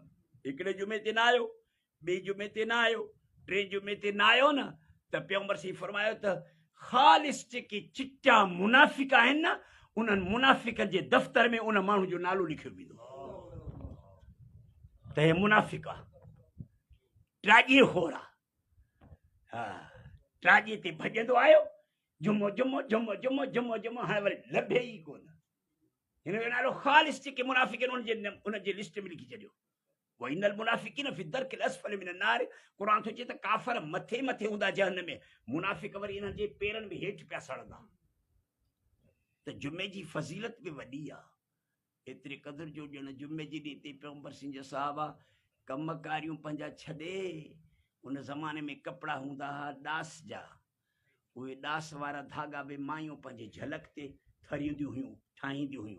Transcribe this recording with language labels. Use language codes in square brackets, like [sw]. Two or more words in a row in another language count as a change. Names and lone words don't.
[sd] हिकिड़े जुमे ते न आयो, ॿिए जुमे ते न आयो, टे जुमे ते न आयो न, त पैगंबर से फरमायो त ख़ालिस जेके चिट्टा मुनाफ़िक आहिनि न, उन्हनि मुनाफ़िकनि जे दफ़्तर में उन माण्हू जो नालो लिखियो वेंदो त हे मुनाफ़िक आहे, ट्राॼे खोर आहे। हा, ट्राॼे ते भॼंदो आयो, जुमो जुमो जुमो जुमो जुमो जुमो, हाणे वरी लभे ई कोन। हिन जो नालो ख़ालिस जेके मुनाफ़िक आहिनि उन जे लिस्ट में लिखी छॾियो। [ar] وإن المنافقين في الدرك الأسفل من النار. [sd] क़ुरान थो चए त काफ़र मथे मथे हूंदा जहन्नम में, मुनाफ़िक वरी इन्हनि जे पेरनि में हेठि पिया सड़ंदा। त जुमे जी फज़ीलत बि वॾी आहे, एतिरे क़दुरु जो ॼण जुमे जे ॾींहं ते पैगंबर सिंह जा सहाबा कमकारियूं पंहिंजा छॾे, उन ज़माने में कपिड़ा हूंदा हुआ ॾास जा, उहे ॾास वारा धागा बि मायूं पंहिंजे झलक ते थरींदियूं हुयूं, ठाहींदियूं हुयूं।